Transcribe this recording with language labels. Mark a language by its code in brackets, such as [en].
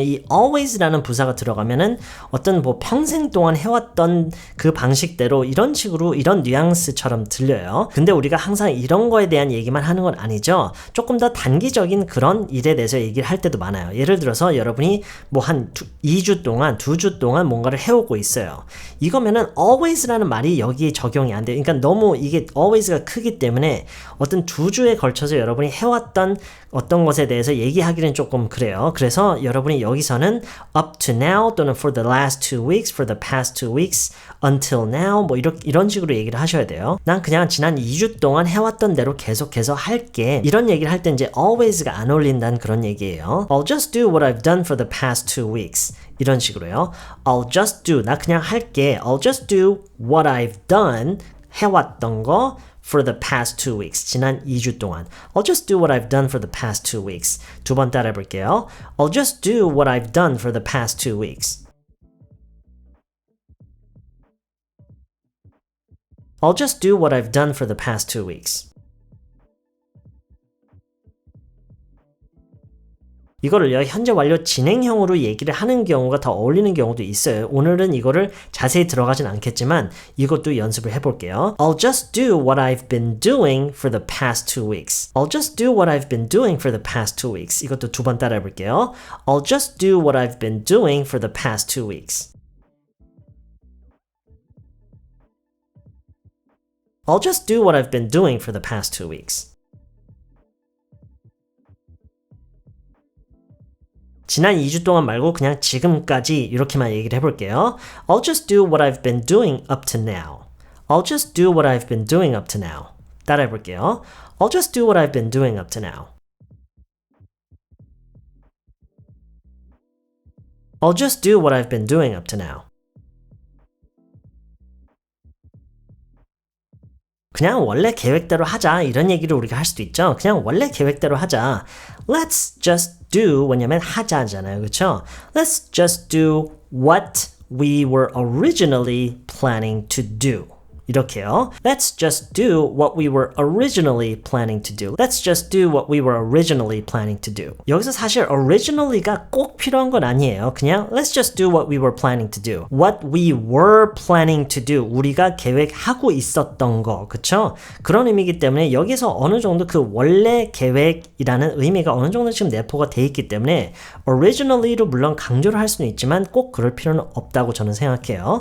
[ko] 이 always라는 부사가 들어가면은 어떤 뭐 평생 동안 해왔던 그 방식대로 이런 식으로 이런 뉘앙스처럼 들려요. 근데 우리가 항상 이런 거에 대한 얘기만 하는 건 아니죠. 조금 더 단기적인 그런 일에 대해서 얘기를 할 때도 많아요. 예를 들어서 여러분이 뭐 한 2주 동안, 2주 동안 뭔가를 해오고 있어요. 이거면은 always라는 말이 여기에 적용이 안 돼요. 그러니까 너무 이게 always가 크기 때문에 어떤 2주에 걸쳐서 여러분이 해왔던 어떤 것에 대해서 얘기하기는 조금 그래요. 그래서 여러분이 여기서는 [en] up to now [ko] 또는 [en] for the last 2 weeks, for the past 2 weeks, until now [ko] 뭐 이런 식으로 얘기를 하셔야 돼요. 난 그냥 지난 2주 동안 해왔던 대로 계속해서 할게. 이런 얘기를 할 때 이제 always가 안 어울린다는 그런 얘기예요. [en] I'll just do what I've done for the past 2 weeks. [ko] 이런 식으로요. [en] I'll just do, [ko] 나 그냥 할게. [en] I'll just do what I've done, [ko] 해왔던 거 [en] for the past 2 weeks. [ko] 지난 2주 동안. [en] I'll just do what I've done for the past 2 weeks. [ko] 두 번 따라해 볼게요. [en] I'll just do what I've done for the past 2 weeks. I'll just do what I've done for the past 2 weeks. [ko] 이거를요, 현재 완료 진행형으로 얘기를 하는 경우가 더 어울리는 경우도 있어요. 오늘은 이거를 자세히 들어가진 않겠지만 이것도 연습을 해볼게요. [en] I'll just do what I've been doing for the past 2 weeks. I'll just do what I've been doing for the past 2 weeks. [ko] 이것도 두 번 따라해 볼게요. [en] I'll just do what I've been doing for the past 2 weeks. I'll just do what I've been doing for the past 2 weeks. [ko] 지난 2주 동안 말고 그냥 지금까지 이렇게만 얘기를 해볼게요. [en] I'll just do what I've been doing up to now. I'll just do what I've been doing up to now. [ko] 따라해 볼게요. [en] I'll just do what I've been doing up to now. I'll just do what I've been doing up to now. [ko] 그냥 원래 계획대로 하자 이런 얘기를 우리가 할 수도 있죠. 그냥 원래 계획대로 하자. [en] Let's just do [ko] 왜냐면 하자잖아요. 그렇죠? [en] Let's just do what we were originally planning to do. [ko] 이렇게요. [en] Let's just do what we were originally planning to do. Let's just do what we were originally planning to do. [ko] 여기서 사실 originally가 꼭 필요한 건 아니에요. 그냥 [en] let's just do what we were planning to do. What we were planning to do. [ko] 우리가 계획하고 있었던 거. 그쵸? 그런 의미이기 때문에 여기서 어느 정도 그 원래 계획이라는 의미가 어느 정도 지금 내포가 돼 있기 때문에 originally로 물론 강조를 할 수는 있지만 꼭 그럴 필요는 없다고 저는 생각해요.